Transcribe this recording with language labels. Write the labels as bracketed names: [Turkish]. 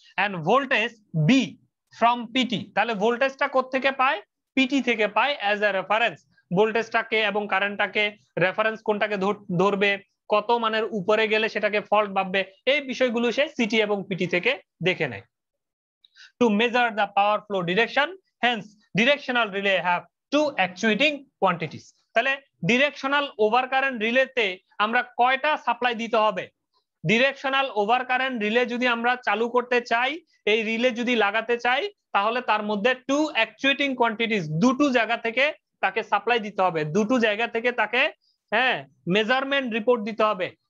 [English] and voltage be from PT, [Bangla] তাহলে ভোল্টেজটা কোত্থেকে পায়? পিটি থেকে পায় [English] As a reference. [Bangla] ভোল্টেজটাকে এবং কারেন্টটাকে রেফারেন্স কোনটাকে ধরবে, কত মানের উপরে গেলে সেটাকে ফল্ট ভাববে, এই বিষয়গুলো সে সিটি এবং পিটি থেকে দেখে নেয়। [English] To measure the power flow direction, hence directional relay have two actuating quantities. [Bangla] তাহলে ডিরেকশনাল ওভার কারেন্ট রিলেতে আমরা কয়টা সাপ্লাই দিতে হবে? ডিরেকশনাল ওভার কারেন্ট রিলে যদি আমরা চালু করতে চাই, এই রিলে যদি লাগাতে চাই, তাহলে তার মধ্যে [English] two actuating quantities, [Bangla] দুটো জায়গা থেকে তাকে সাপ্লাই দিতে হবে, দুটো জায়গা থেকে তাকে মেজারমেন্ট রিপোর্ট দিতে হবে।